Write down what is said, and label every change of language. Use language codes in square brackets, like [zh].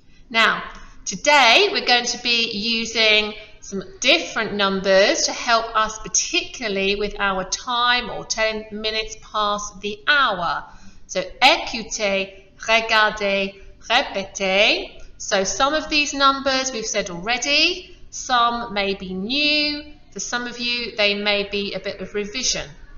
[en] Now, today we're going to be using some different numbers to help us, particularly with our time or 10 minutes past the hour. [fr] So écoutez, regardez, répétez. [en] So some of these numbers we've said already, some may be new. For some of you, they may be a bit of revision.